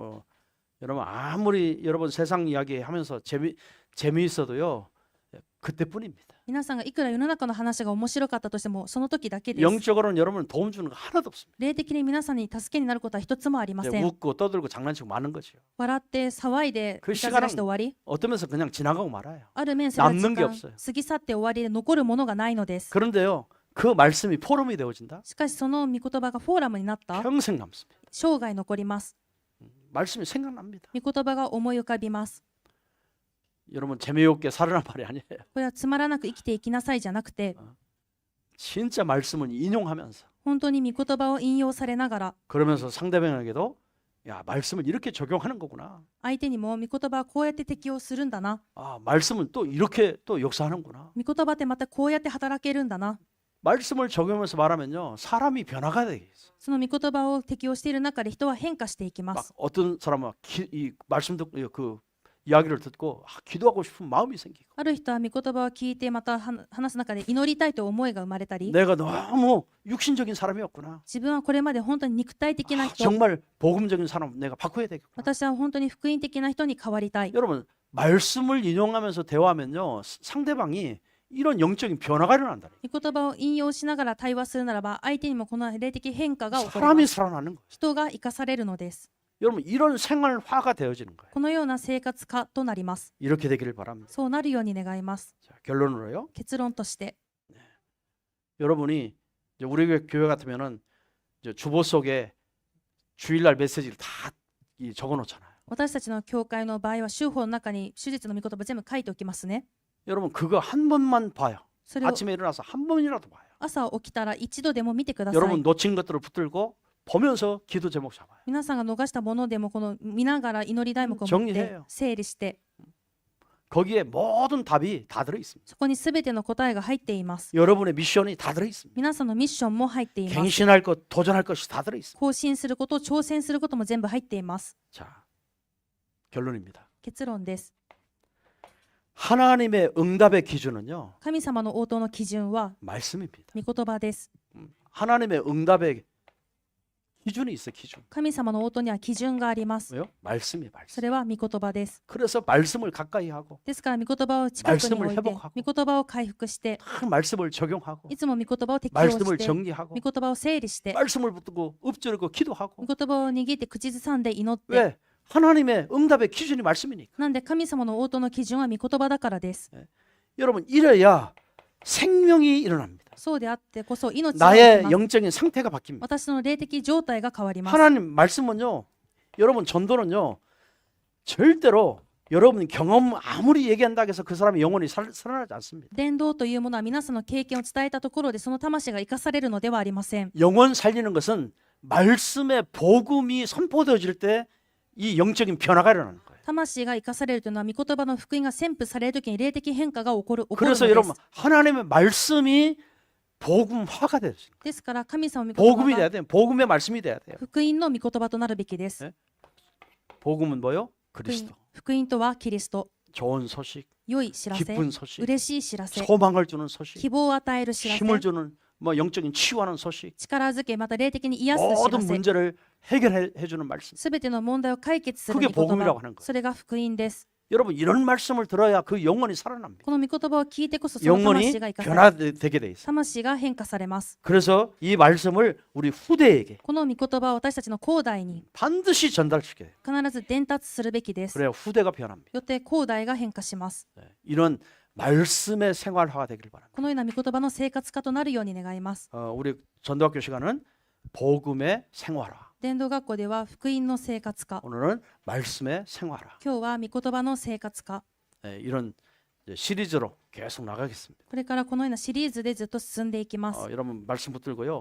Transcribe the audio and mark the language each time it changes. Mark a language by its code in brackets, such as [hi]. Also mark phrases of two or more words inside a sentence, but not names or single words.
[ko] 여러분 아무리 여러분 세상 이야기 하면서 재미있어도요. 그때뿐입니다. [ja] 皆さんがいくら世の中の話が面白かったとしても、その時だけです。 [ko] 영적으로는 여러분 도움 주는 거 하나도 없습니다. [ja] 霊的に皆さんに助けになることは一つもありません。 [ko] 웃고 떠들고 장난치고 마는 거죠. [ja] 笑って騒いで [ko] 그 [ja] いたずらして終わり、 [ko] 어떤 면에서 그냥 지나가고 말아요. [ja] ある面それは時 [ko] 남는 게 [ja] 間 [ko] 없어요. [ja] 過ぎ去って終わりで残るものがないのです。 [ko] 그런데요. 그 말씀이 포럼이 되어진다. [ja] しかしその御言葉がフォーラムになった [ko] 평생 남습니다. [ja] 生涯残ります。 [ko] 말씀이 생각납니다. [ja] 御言葉が思い浮かびます。 [ko] 여러분 재미없게 살으란 말이 아니에요. [ja] これはつまらなく生きていきなさいじゃなくて、 [ko] 진짜 말씀을 인용하면서 [ja] 本当に御言葉を引用されながら、 [ko] 그러면서 상대방에게도 야 말씀을 이렇게 적용하는 거구나. [ja] 相手にも御言葉はこうやって適用するんだな。 [ko] 아 말씀은 또 이렇게 또 역사하는구나. [ja] 御言葉ってまたこうやって働けるんだな。 [ko] 말씀을 적용하면서 말하면요 사람이 변화가 되겠어. [ja] その御言葉を適用している中で人は変化していきま [ko] 막 [ja] す。 [ko] 어떤 사람은 이 말씀 듣고 그 이야기를 듣고 기도하고 싶은 마음이 생기고 [ja] ある人は御言葉を聞いてまた話す中で祈りたいという思いが生まれたり、 [ko] 내가 너무 육신적인 사람이었구나. [ja] 自分はこれまで本当に肉体的な人、 [ko] 정말 복음적인 사람 내가 바꿔야 되겠구나. [ja] 私は本当に福音的な人に変わりたい。 [ko] 여러분 말씀을 인용하면서 대화하면요 상대방이 이런 영적인 변화가 일어난다. [ja] 御言葉を引用しながら対話するならば、相手にもこの霊的変化が起こり [ko] 사람이 [ja] ます。 [ko] 살아나는 거예요. [ja] 人が生かされるのです。 [ko] 여러분 이런 생활화가 되어지는 거예요. [ja] このような生活化となります。 [ko] 이렇게 되기를 바랍니다. [ja] そうなるように願います。 [ko] 자, 결론으로요. [ja] 結論として、 [ko] 여러분이 이제 우리 교회 같으면은 이제 주보 속에 주일날 메시지를 다 적어놓잖아요. [ja] 私たちの教会の場合は、週報の中に手術の御言葉全部書いておきますね。 [ko] 여러분 그거 한 번만 봐요. [ja] それを [ko] 아침에 일어나서 한 번이라도 봐요. [ja] 朝起きたら一度でも見てくださ [ko] 여러분 [ja] い。 [ko] 놓친 것들을 붙들고 보면서 기도 제목 잡아요. [ja] 皆さんが逃したものでもこの見ながら祈り題目を持っ [ko] 정리해요 [ja] て整理して、 [ko] 거기에 모든 답이 다 들어 있습니다. [ja] そこに全ての答えが入っています。 [ko] 여러분의 미션이 다 들어 있습니다. [ja] 皆さんのミッションも入っています。 [ko] 갱신할 것, 도전할 것이 다 들어 있습니다. [ja] 更新すること、挑戦することも全部入っています。 [ko] 자, 결론입니다. [ja] 結論です。 [ko] 하나님의 응답의 기준은요, [ja] 神様の応答の基準は [ko] 말씀입니다. [ja] 御言葉です。 [ko] 하나님의 응답의 기준이 있어, 기준. [ja] 神様の応答には基準があります。 [ko] 왜요? 말씀이 [ja] そ [ko] 말씀. [ja] れは御言葉です。 [ko] 그래서 말씀을 가까이 하고 [ja] ですから御言葉を近くに置い [ko] 말씀을 [ja] て、 [ko] 회복하고 [ja] 御言葉を回復して、 [ko] 그 말씀을 적용하고 [ja] いつも御言葉を適用 [ko] 말씀을 [ja] して、 [ko] 정리하고 [ja] 御言葉を整理して、 [ko] 말씀을 붙들고 엎드리고 기도하고 [ja] 御言葉を握って口ずさんで祈って、 [ko] 왜? 하나님의 응답의 기준이 말씀이니까. [ja] なんで神様の応答の基準は御言葉だからです。 [ko] 여러분 이래야 생명이 일어납니다. [ja] そうであってこそ命が起き [ko] 나의 [ja] ます。 [ko] 영적인 상태가 바뀝니다. [ja] 私の霊的状態が変わります。 [ko] 하나님 말씀은요, 여러분 전도는요, 절대로 여러분 경험 아무리 얘기한다고 해서 그 사람이 영혼이 살아나지 않습니다. [ja] 伝道というものは皆さんの経験を伝えたところでその魂が生かされるのではありません。 [ko] 영혼 살리는 것은 말씀의 복음이 선포되어질 때 이 영적인 변화가 일어나는 거예요. [ja] 魂が生かされるというのは御言葉の福音が宣布されるときに霊的変化が起こるの [ko] 그래서 [ja] で [ko] 여러분 [ja] す。 [ko] 하나님의 말씀이 복음화가 돼요. [ja] ですから神様の御言 [ko] 복음이 [ja] 葉 [ko] 돼야 [ja] が [ko] 돼요. 복음의 말씀이 돼야 돼요. [ja] 福音の御言葉となるべきです。 [ko] 네? 복음은 뭐요? [ja] 福音 [ko] 그리스도. [ja] 福音とはキリスト。 [ko] 좋은 소식, [ja] 良い知らせ、 [ko] 기쁜 소식, [ja] 嬉しい知らせ、 [ko] 소망을 주는 소식, [ja] 希望を与える知らせ、 [ko] 힘을 주는 뭐 영적인 치유하는 소식, [ja] 力づけ、また霊的に癒す知 [ko] 모든 [ja] らせ、 [ko] 문제를 해결해 주는 말씀. [ja] すべての問題を解決する [ko] 그게 [ja] 御言 [ko] 복음이라고 [ja] 葉 [ko] 하는 거예요. [ja] それが福音です。 [ko] 여러분 이런 말씀을 들어야 그 영혼이 살아납니다. [ja] この御言葉を聞いてこそその [ko] 영혼이 [ja] 魂が生かされ、 [ko] 변화되게 돼 있어요. [ja] 魂が変化されます。 [ko] 그래서 이 말씀을 우리 후대에게 [ja] この御言葉を私たちの後代に [ko] 반드시 전달시켜요. [ja] 必ず伝達するべきです。 [ko] 그래야 후대가 변합니다. [ja] よって後代が変化します。 [ko] 네, 이런 말씀의 생활화가 되길 바랍니다. [ja] このような御言葉の生活化となるように願います。 [ko] 우리 전도학교 시간은 복음의 생활화. [ja] 伝道学校では福音の生活化、 [ko] 오늘은 말씀의 생활화. [ja] 今日は御言葉の生活化。 [ko] 네, 이런 이제 시리즈로 계속 나가겠습니다. [ja] これからこのようなシリーズでずっと進んでいきます。 [ko] 여러분 말씀 붙들고요.